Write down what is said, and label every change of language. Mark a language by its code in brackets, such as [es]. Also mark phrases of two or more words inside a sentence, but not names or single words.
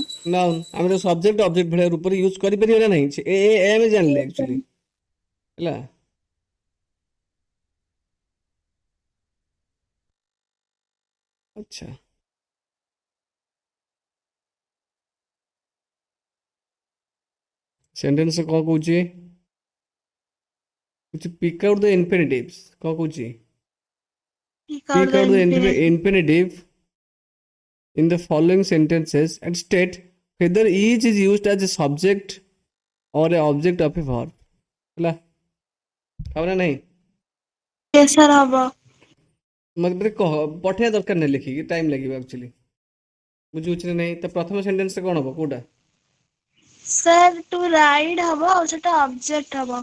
[or] ନାଉନ୍ ଆମେ ତ [en] subject object [or] ଭଳିଆ ରୂପରେ ୟୁଜ କରିପାରିବା ନା ନାହିଁ ଆମେ ଜାଣିଲେ ଆକ୍ଚୁଆଲି ହେଲା ଆଚ୍ଛା ସେଣ୍ଟେନ୍ସ କଣ କହୁଛି [en] pick out the infinitives [or] କଣ କହୁଛି [en] Pick out pick the out the infinitive. infinitive in the following sentences and state whether each is used as a subject or a object of a verb [or] ହେଲା ହବ ନା ନାହିଁ [en] Yes sir ହବ। [or] ମତେ କହ ପଠେଇବା ଦରକାର ନାହିଁ ଲେଖିକି ଟାଇମ୍ ଲାଗିବ ଆକ୍ଚୁଆଲି ବୁଝିହଉଛି ନା ନାହିଁ ତ ପ୍ରଥମ ସେଣ୍ଟେନ୍ସ କଣ ହବ କୋଉଟା ସାର୍ [en] to ride [or] ହବ ଆଉ ସେଟା ଅବଜେକ୍ଟ ହବ।